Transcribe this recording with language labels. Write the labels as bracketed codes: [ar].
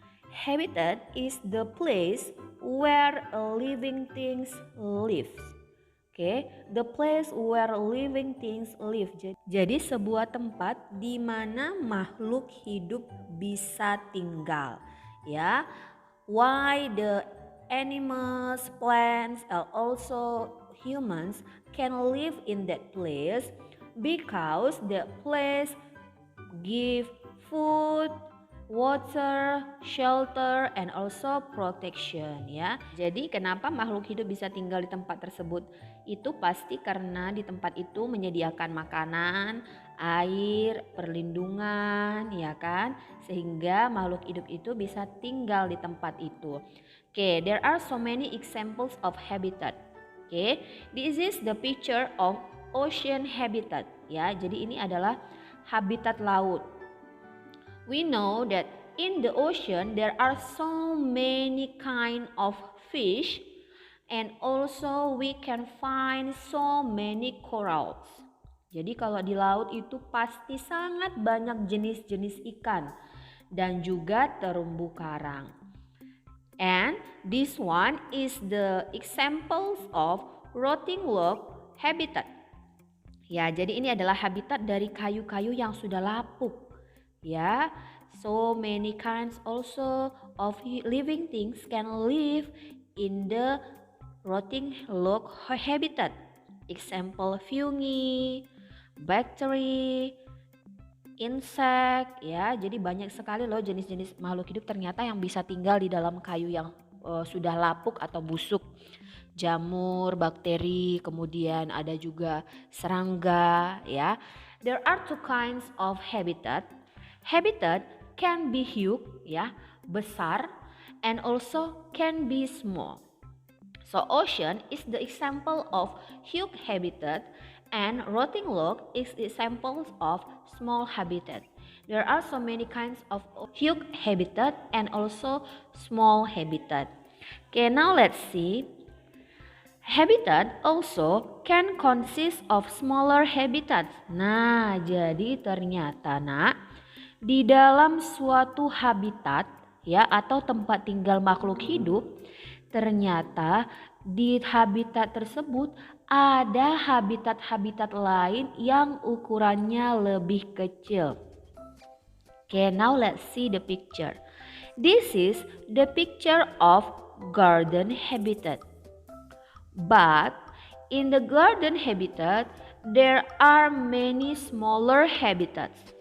[en] Habitat is the place where living things live. Oke, the place where living things live. [id] Jadi sebuah tempat di mana makhluk hidup bisa tinggal. [en] Ya, why the animals, plants, and also humans can live in that place because the place give food, water, shelter, and also protection ya. [id] Jadi kenapa makhluk hidup bisa tinggal di tempat tersebut? Itu pasti karena di tempat itu menyediakan makanan, air, perlindungan ya kan? Sehingga makhluk hidup itu bisa tinggal di tempat itu. [en] Okay, there are so many examples of habitat. Okay, this is the picture of ocean habitat ya. [id] Jadi ini adalah habitat laut. [en] We know that in the ocean there are so many kind of fish and also we can find so many corals. [id] Jadi kalau di laut itu pasti sangat banyak jenis-jenis ikan dan juga terumbu karang. [en] And this one is the examples of rotting log habitat. [id] Ya, jadi ini adalah habitat dari kayu-kayu yang sudah lapuk. [en] Ya, so many kinds also of living things can live in the rotting log habitat. Example fungi, bakteri, insect ya. [id] Jadi banyak sekali loh jenis-jenis makhluk hidup ternyata yang bisa tinggal di dalam kayu yang sudah lapuk atau busuk. Jamur, bakteri, kemudian ada juga serangga ya. [en] There are two kinds of habitat. Habitat can be huge ya, besar, and also can be small. So ocean is the example of huge habitat and rotting log is examples of small habitat. There are so many kinds of huge habitat and also small habitat. Okay, now let's see. Habitat also can consist of smaller habitats. [id] Nah, jadi ternyata di dalam suatu habitat ya atau tempat tinggal makhluk hidup, ternyata di habitat tersebut ada habitat-habitat lain yang ukurannya lebih kecil. [en] Okay, now let's see the picture. This is the picture of garden habitat. But in the garden habitat, there are many smaller habitats.